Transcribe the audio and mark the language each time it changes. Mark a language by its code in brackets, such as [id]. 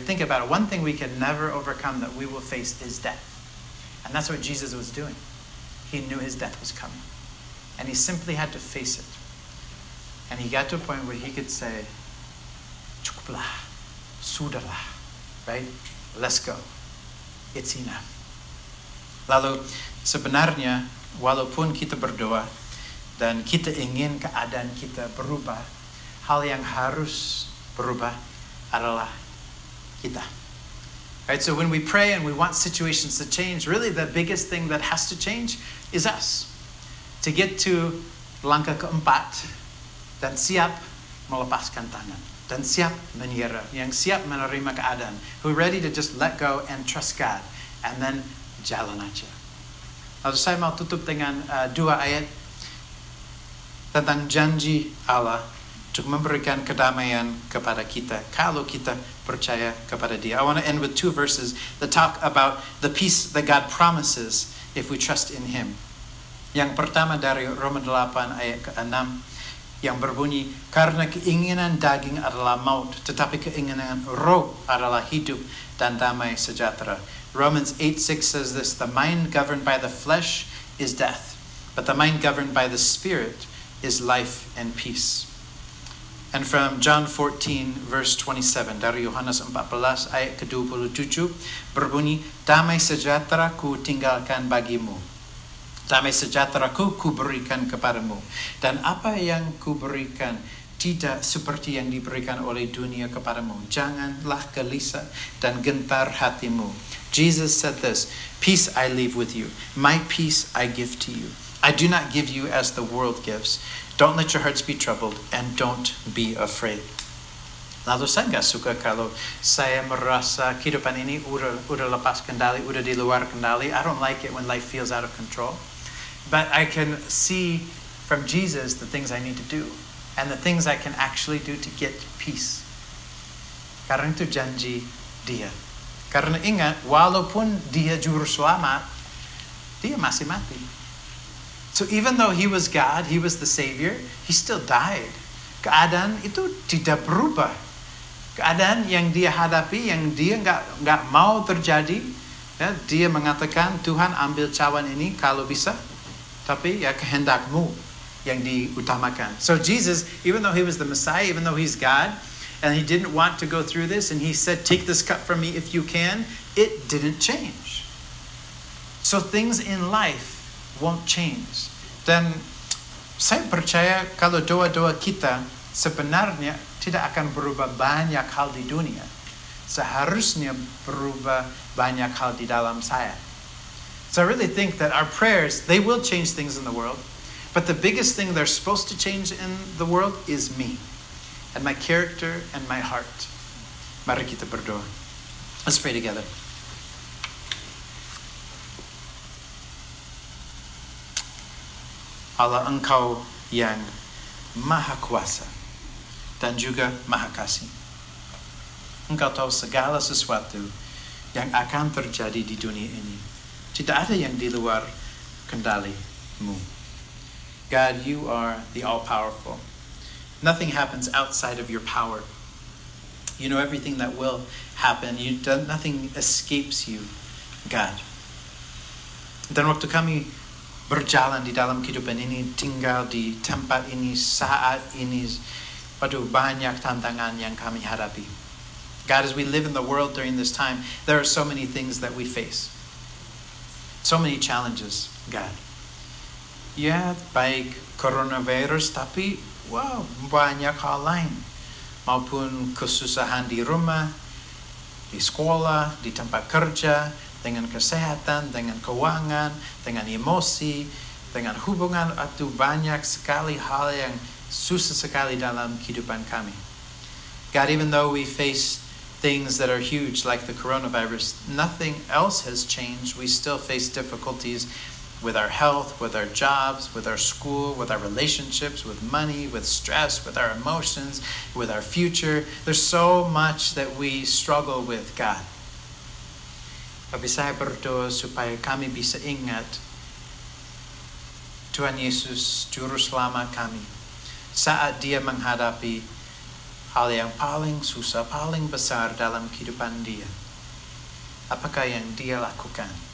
[en] Think about it. One thing we can never overcome that we will face is death. And that's what Jesus was doing. He knew his death was coming. And he simply had to face it. And he got to a point where he could say, [id] cukuplah, sudahlah, [en] right? Let's go. It's enough. [id] Lalu sebenarnya, walaupun kita berdoa, dan kita ingin keadaan kita berubah, hal yang harus berubah adalah kita. [en] Right? So when we pray and we want situations to change, really the biggest thing that has to change is us. To get to [id] langkah keempat dan siap melepaskan tangan dan siap menyerah, yang siap menerima keadaan, [en] who are ready to just let go and trust God, and then [id] jalan aja. Lalu saya mau tutup dengan 2 ayat tentang janji Allah untuk memberikan kedamaian kepada kita kalau kita percaya kepada Dia. [en] I want to end with 2 verses that talk about the peace that God promises if we trust in Him. [id] Yang pertama dari Roma 8 ayat ke-6 yang berbunyi, karena keinginan daging adalah maut, tetapi keinginan roh adalah hidup dan damai sejahtera. [en] Romans 8:6 says this, the mind governed by the flesh is death, but the mind governed by the Spirit is life and peace. And from John 14 verse 27, [id] dari Yohanes 14 ayat ke-27 berbunyi, damai sejahtera ku tinggalkan bagimu. Damai sejahtera-Ku kuberikan kepadamu. Dan apa yang kuberikan tidak seperti yang diberikan oleh dunia kepadamu. Janganlah gelisah dan gentar hatimu. [en] Jesus said this, peace I leave with you. My peace I give to you. I do not give you as the world gives. Don't let your hearts be troubled and don't be afraid. [id] Lalu saya nggak suka kalau saya merasa kehidupan ini udah lepas kendali, udah di luar kendali. [en] I don't like it when life feels out of control. But I can see from Jesus the things I need to do and the things I can actually do to get peace. [id] Karena itu janji Dia. Karena ingat, walaupun Dia juru selamat, Dia masih mati. [en] So even though He was God, He was the Savior, He still died. [id] Keadaan itu tidak berubah. Keadaan yang Dia hadapi, yang Dia nggak mau terjadi, ya, Dia mengatakan, Tuhan ambil cawan ini kalau bisa. Tapi ya kehendakmu yang diutamakan. [en] So Jesus, even though He was the Messiah, even though He's God, and He didn't want to go through this, and He said, take this cup from me if you can, it didn't change. So things in life won't change. [id] Dan saya percaya kalau doa-doa kita sebenarnya tidak akan berubah banyak hal di dunia. Seharusnya berubah banyak hal di dalam saya. [en] So I really think that our prayers, they will change things in the world. But the biggest thing they're supposed to change in the world is me. and my character and my heart. [id] Mari kita berdoa. [en] Let's pray together. [id] Allah, Engkau yang Maha Kuasa dan juga Maha Kasih. Engkau tahu segala sesuatu yang akan terjadi di dunia ini. Tidak ada yang di luar kendali-Mu. [en] God, You are the all-powerful. Nothing happens outside of Your power. You know everything that will happen. Nothing escapes You, God. [id] Dan waktu kami berjalan di dalam kehidupan ini, tinggal di tempat ini, saat ini, banyak tantangan yang kami hadapi. [en] God, as we live in the world during this time, there are so many things that we face. So many challenges, God. [id] Ya, baik coronavirus, tapi banyak hal lain. Maupun kesusahan di rumah, di sekolah, di tempat kerja, dengan kesehatan, dengan keuangan, dengan emosi, dengan hubungan, atau banyak sekali hal yang susah sekali dalam kehidupan kami. [en] God, even though we face things that are huge like the coronavirus, nothing else has changed. We still face difficulties with our health, with our jobs, with our school, with our relationships, with money, with stress, with our emotions, with our future. There's so much that we struggle with, God. [id] Tapi saya berdoa supaya kami bisa ingat Tuhan Yesus, Juru Selamat kami, saat Dia menghadapi hal yang paling susah, paling besar dalam kehidupan Dia. Apakah yang Dia lakukan?